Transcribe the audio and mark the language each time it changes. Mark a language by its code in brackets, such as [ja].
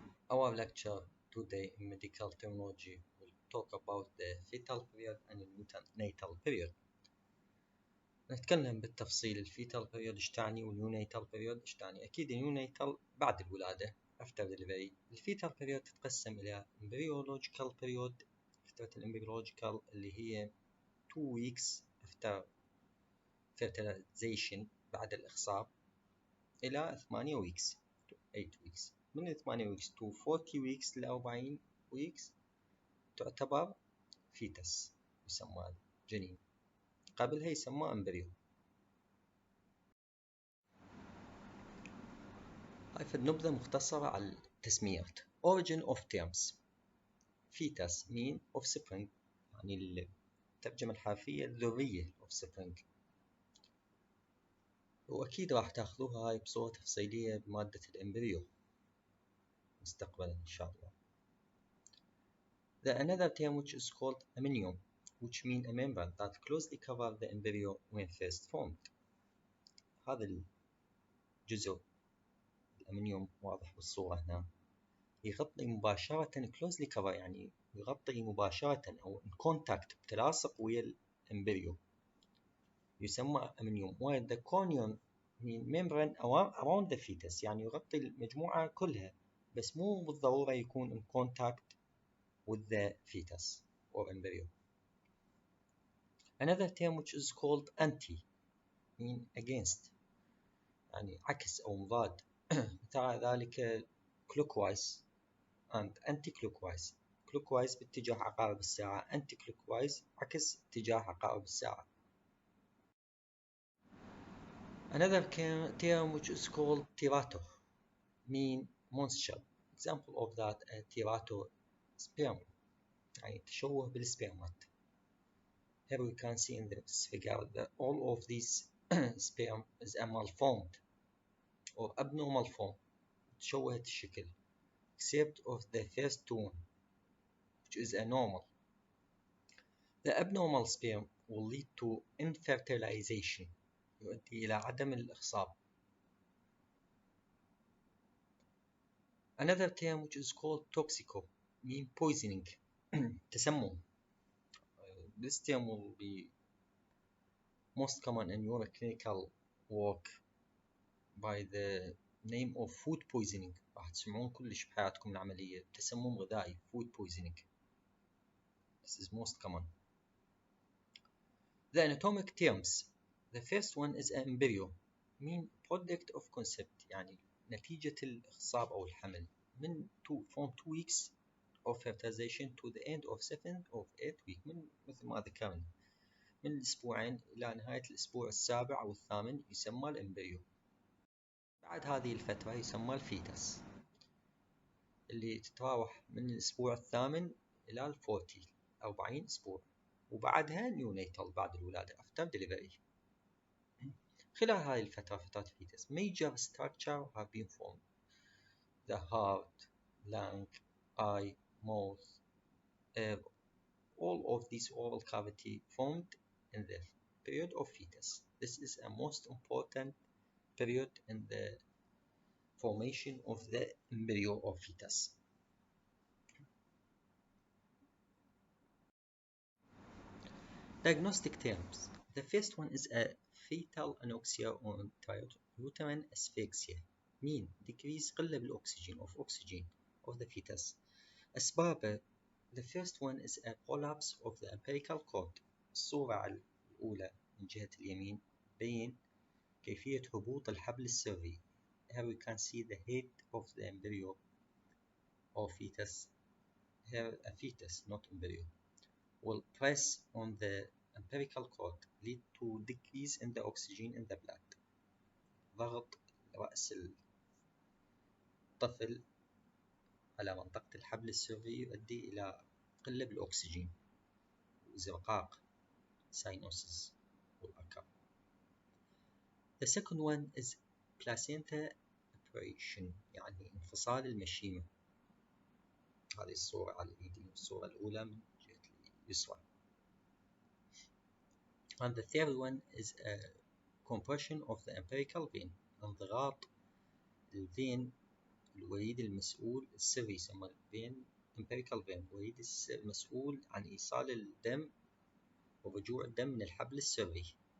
[en] Our lecture today in medical terminology will talk about the fetal period and the neonatal period. [ar] نتكلم بالتفصيل الفيتال period ايش تعني والنيونيتال period ايش تعني. أكيد النيونيتال بعد الولادة [en] after delivery. [ar] الفيتال period تتقسم إلى embryological period، فترة الامبريولوجيكال اللي هي [en] 2 weeks after fertilization [ar] بعد الإخصاب إلى [en] 8 weeks to 8 weeks. [ar] من [en] 8 weeks to 40 weeks [ar] ل 40 weeks تعتبر فيتس، يسمى جنين. قبلها يسمى امبريو. هاي في نبذة مختصرة على التسميات. [en] Origin of terms. fetus mean offspring، [ar] يعني الترجمة الحرفية الذرية offspring. وأكيد راح تاخذوها هاي بصورة تفصيلية بمادة الامبريو مستقبلا إن شاء الله. [en] The another term which is called amnion, which mean a membrane that closely covers the embryo when first formed. [ar] هذا الجزء الأمنيوم واضح بالصورة هنا يغطي مباشرة [en] closely cover، [ar] يعني يغطي مباشرة أو [en] in contact [ar] بتلاصق ويا الامبريو، يسمى أمنيوم. [en] while the conium mean membrane around the fetus، [ar] يعني يغطي المجموعة كلها بس مو بالضرورة يكون [en] in contact with the fetus or embryo. Another term which is called anti mean against، [ar] يعني عكس أو مضاد. [en] مثال ذلك clockwise and anti-clockwise. [ar] clockwise باتجاه عقارب الساعة، anti-clockwise عكس اتجاه عقارب الساعة. [en] Another term which is called terato mean moisture. Example of that a terato sperm، [ar] يعني تشوه بالسبرمات. [en] Here we can see in this figure that all of these sperm is a malformed or abnormal form، [ar] تشوهت الشكل [en] except of the first two which is a normal. The abnormal sperm will lead to infertilization، [ar] يؤدي إلى عدم الإخصاب. [en] Another term which is called toxico mean poisoning تسمم. This term will be most common in your clinical work by the name of food poisoning. [ar] راح تسمعون كلش بحياتكم العملية تسمم غذائي food poisoning. [en] This is most common. The anatomic terms. The first one is embryo mean product of concept، [ar] يعني نتيجة الإخصاب أو الحمل من [en] from 2 weeks of fertilization to the end of 7 or 8 week، [ar] من مثل ما ذكرنا من الأسبوعين إلى نهاية الأسبوع السابع أو الثامن يسمى الإمبريو. بعد هذه الفترة يسمى الفيتس اللي تتراوح من الأسبوع الثامن إلى 40 أسبوع، وبعدها نيونيتال بعد الولادة [en] after delivery. [ar] خلال هذه الفترة فترة الفيتس [en] major structure have been formed: the heart, lung, eye, mouth, all of these oral cavity formed in the period of fetus. This is a most important period in the formation of the embryo of fetus. Diagnostic terms. The first one is a fetal anoxia or intrauterine asphyxia mean decrease [ar] قلة بالأكسجين [en] of oxygen of the fetus. [ar] أسبابه. [en] The first one is a collapse of the umbilical cord. [ar] الصورة الأولى من جهة اليمين بين كيفية هبوط الحبل السري. [en] Here we can see the head of the embryo or fetus. Here a fetus, not embryo, will press on the umbilical cord, lead to decrease in the oxygen in the blood. [ar] ضغط رأس الطفل على منطقة الحبل السري يؤدي إلى قلة بالأكسجين وإزرقاق cyanosis والأكر. [en] The second one is placenta abrasion، [ar] يعني انفصال المشيمة. هذه الصورة على اليمين، الصورة الأولى من جهة اليسرى. [en] And the third one is a compression of the umbilical vein. [ar] انضغاط الفين الوريد المسؤول السري يسمى الفين umbilical vein الوريد المسؤول عن إيصال الدم ورجوع الدم من الحبل السري.